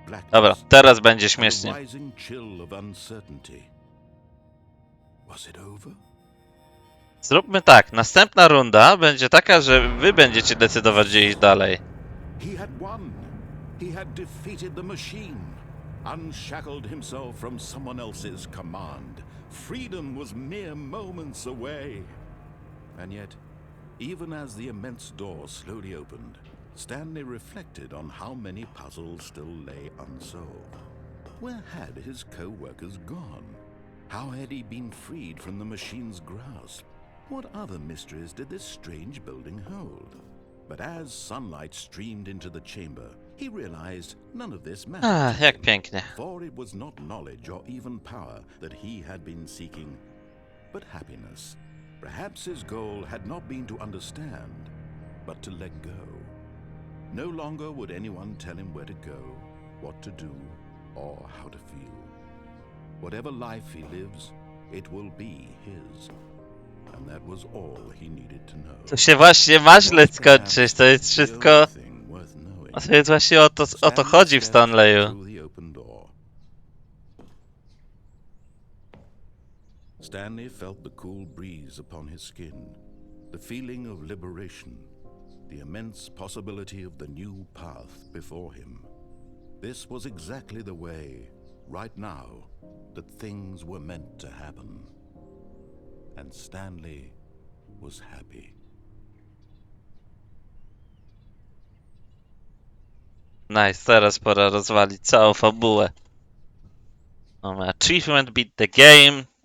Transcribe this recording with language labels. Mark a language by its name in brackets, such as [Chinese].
[Polish] Dobra, teraz będzie śmiesznie. [English] Rising chill of uncertainty. Was it over? [Polish] Zróbmy tak, następna runda będzie taka, że wy będziecie decydować, gdzie iść dalej. [English] He had won. He had defeated the machine, unshackled himself from someone else's command. Freedom was mere moments away. And yet, even as the immense door slowly opened, Stanley reflected on how many puzzles still lay unsolved. Where had his co-workers gone? How had he been freed from the machine's grasp? What other mysteries did this strange building hold? But as sunlight streamed into the chamber, he realized none of this mattered. [Polish] Jak pięknie. [English] For it was not knowledge or even power that he had been seeking, but happiness. Perhaps his goal had not been to understand, but to let go. No longer would anyone tell him where to go, what to do, or how to feel. Whatever life he lives, it will be his. And that was all he needed to know. [Polish] To się właśnie ma źle skończyć, to jest wszystko... To jest właśnie o to chodzi w Stanleyu. [English] Stanley felt the cool breeze upon his skin, the feeling of liberation, the immense possibility of the new path before him. This was exactly the way, right now, that things were meant to happen. And Stanley was happy. [Polish] Nice, teraz pora rozwalić całą fabułę. Mamy achievement, [English] beat the game.